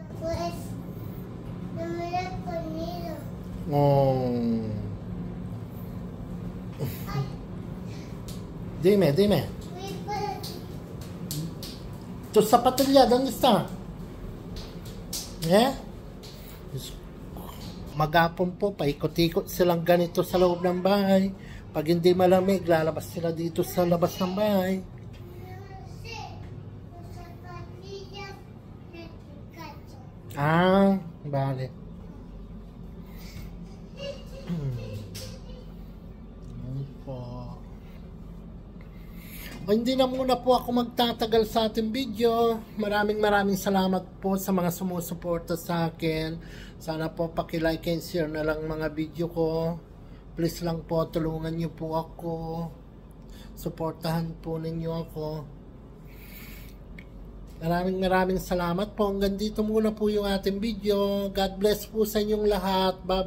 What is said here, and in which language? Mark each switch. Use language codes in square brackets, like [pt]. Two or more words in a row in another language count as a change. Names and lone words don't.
[es] Pues, no me lo he ponido. Oh. Ay, Dime, dime. fui para ¿Tu zapatilla dónde está? [tl] Magapon po, paikot-ikot silang ganito sa loob ng bahay. Pag hindi malamig, lalabas sila dito sa labas ng bahay. [es] los zapatillas de Pikachu. Ah, vale. [tl] Po. O, hindi na muna po ako magtatagal sa ating video. Maraming salamat po sa mga sumusuporta sa akin. Sana po paki- [en] like and share [tl] na lang mga video ko. Please lang po, tulungan niyo po ako. Suportahan po ninyo ako. Maraming salamat po. Hanggang dito muna po yung ating video. [en] God bless [tl] po sa inyong lahat.